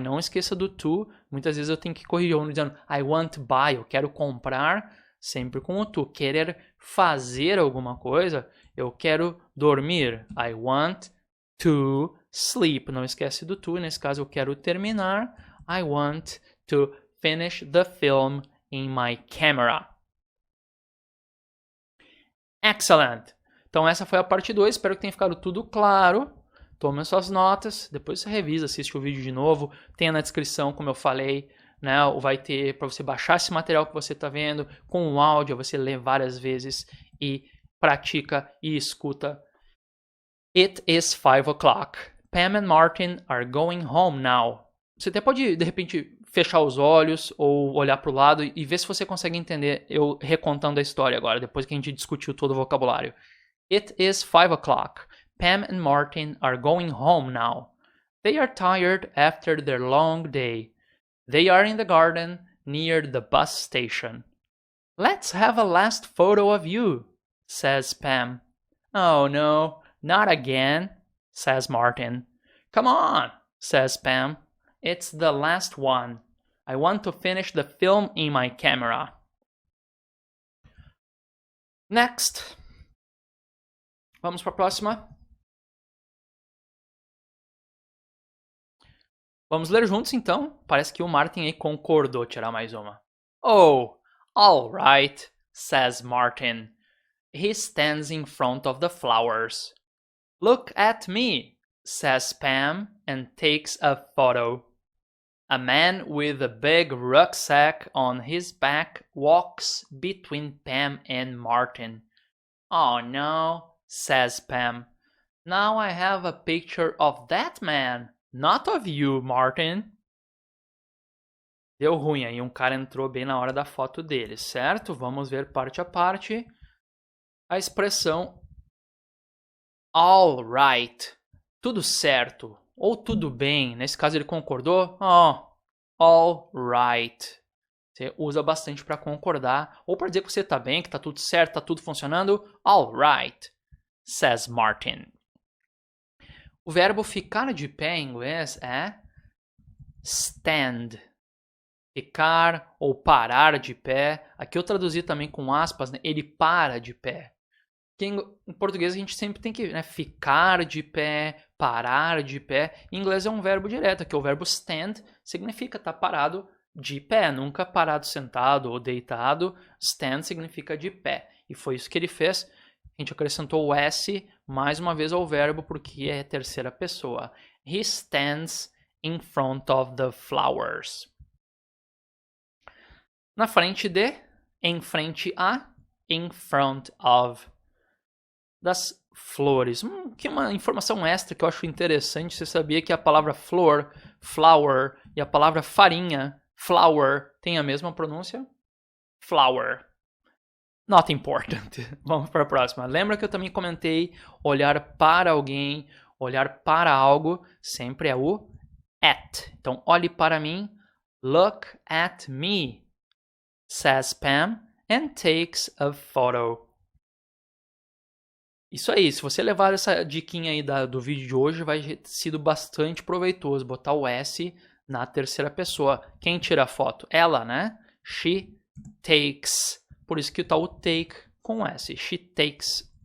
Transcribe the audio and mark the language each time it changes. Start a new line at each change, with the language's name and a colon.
Portuguese: Não esqueça do to. Muitas vezes eu tenho que corrigir, dizendo
English: I want to buy.
Portuguese: Eu quero comprar, sempre com o to. Querer fazer alguma coisa, eu quero dormir.
English: I want to sleep.
Portuguese: Não esquece do to. Nesse caso, eu quero terminar.
English: I want to finish the film in my camera. Excellent!
Portuguese: Então essa foi a parte 2, espero que tenha ficado tudo claro. Tome as suas notas, depois você revisa, assiste o vídeo de novo. Tem na descrição, como eu falei, né, vai ter para você baixar esse material que você está vendo, com o áudio, você lê várias vezes e pratica e escuta.
English: It is 5 o'clock. Pam and Martin are going home now.
Portuguese: Você até pode, de repente, fechar os olhos ou olhar para o lado e ver se você consegue entender eu recontando a história agora, depois que a gente discutiu todo o vocabulário.
English: It is 5 o'clock. Pam and Martin are going home now. They are tired after their long day. They are in the garden near the bus station. Let's have a last photo of you, says Pam. Oh no, not again, says Martin. Come on, says Pam. It's the last one. I want to finish the film in my camera.
Portuguese: Next. Vamos para a próxima. Vamos ler juntos então. Parece que o Martin aí concordou tirar mais uma.
English: Oh, all right, says Martin. He stands in front of the flowers. Look at me, says Pam, and takes a photo. A man with a big rucksack on his back walks between Pam and Martin. Oh no, says Pam. Now I have a picture of that man, not of you, Martin.
Portuguese: Deu ruim aí, um cara entrou bem na hora da foto dele, certo? Vamos ver parte a parte. A expressão all right, tudo certo, ou tudo bem. Nesse caso ele concordou.
English: Oh, all right.
Portuguese: Você usa bastante para concordar ou para dizer que você está bem, que está tudo certo, está tudo funcionando.
English: All right, says Martin.
Portuguese: O verbo ficar de pé em inglês é stand. Ficar ou parar de pé. Aqui eu traduzi também com aspas, né? Ele para de pé. Porque em português a gente sempre tem que, né, ficar de pé, parar de pé. Em inglês é um verbo direto, aqui o verbo stand significa estar parado de pé, nunca parado sentado ou deitado. Stand significa de pé. E foi isso que ele fez. A gente acrescentou o S mais uma vez ao verbo porque é terceira pessoa.
English: He stands in front of the flowers.
Portuguese: Na frente de, em frente a, in front of. Das flores. Que uma informação extra que eu acho interessante. Você sabia que a palavra flor, flower, e a palavra farinha, flour, tem a mesma pronúncia? Flower.
English: Not important.
Portuguese: Vamos para a próxima. Lembra que eu também comentei olhar para alguém, olhar para algo, sempre é o at. Então, olhe para mim.
English: Look at me, says Pam, and takes a photo.
Portuguese: Isso aí, se você levar essa diquinha aí do vídeo de hoje, vai ter sido bastante proveitoso botar o S na terceira pessoa. Quem tira a foto? Ela, né?
English: She takes.
Portuguese: Por isso que tá o take com S. She takes.